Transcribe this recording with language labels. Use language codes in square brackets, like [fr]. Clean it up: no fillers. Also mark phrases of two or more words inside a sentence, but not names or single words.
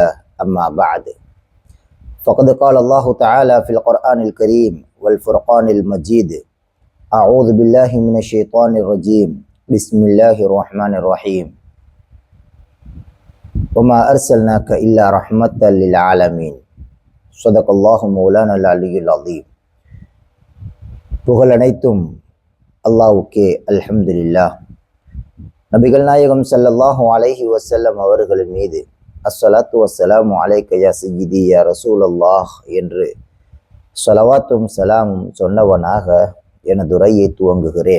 [ar] أما بعد، فقد قال الله تعالى في القرآن الكريم والفرقان المجيد: أعوذ بالله من الشيطان الرجيم، بسم الله الرحمن الرحيم. وما أرسلناك إلا رحمة للعالمين. صدق الله مولانا العلي العظيم. [ta] புகழ் அனைத்தும் அல்லாஹ்வுக்கே. அல்ஹம்துலில்லாஹ். நபிகள் நாயகம் [ar] صلى الله عليه وسلم [ta] அவர்களின் மீது [ar] الصلاة والسلام عليك يا سيدي يا رسول الله [ta] என்று ஸலவாத்தும் சலாமும் சொன்னவனாக எனது உரையை துவங்குகிறேன்.